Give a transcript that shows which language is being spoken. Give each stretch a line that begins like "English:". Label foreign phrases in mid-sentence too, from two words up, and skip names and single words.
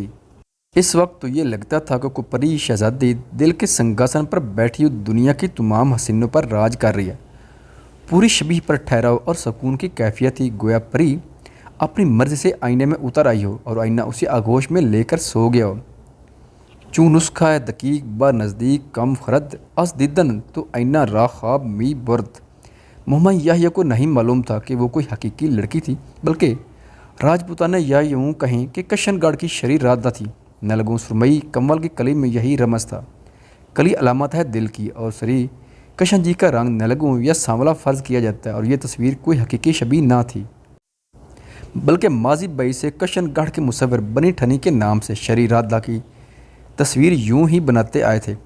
Urdu: اس وقت تو یہ لگتا تھا کہ کوئی پری شہزادی دل کے سنگھاسن پر بیٹھی ہوئی دنیا کی تمام حسینوں پر راج کر رہی ہے۔ پوری شبیہ پر ٹھہراؤ اور سکون کی کیفیت تھی، گویا پری اپنی مرضی سے آئینے میں اتر آئی ہو اور آئینہ اسی آغوش میں لے کر سو گیا ہو۔
Persian: چوں نسخہ ہے دقیق با نزدیک کم خرد، از دیدن تو آئینہ را خواب می برد۔
Urdu: محمد یحییٰ کو نہیں معلوم تھا کہ وہ کوئی حقیقی لڑکی تھی، بلکہ راجپوتانہ یا یوں کہیں کہ کشن گڑھ کی شریر رادہ تھی۔ نیلگوں سرمئی کنول کی کلی میں یہی رمز تھا۔ کلی علامت ہے دل کی، اور سری کشن جی کا رنگ نیلگوں یا سانولا فرض کیا جاتا ہے، اور یہ تصویر کوئی حقیقی شبیہ نہ تھی، بلکہ ماضی بئی سے کشن گڑھ کے مصور بنی ٹھنی کے نام سے شریر رادہ کی تصویر یوں ہی بناتے آئے تھے۔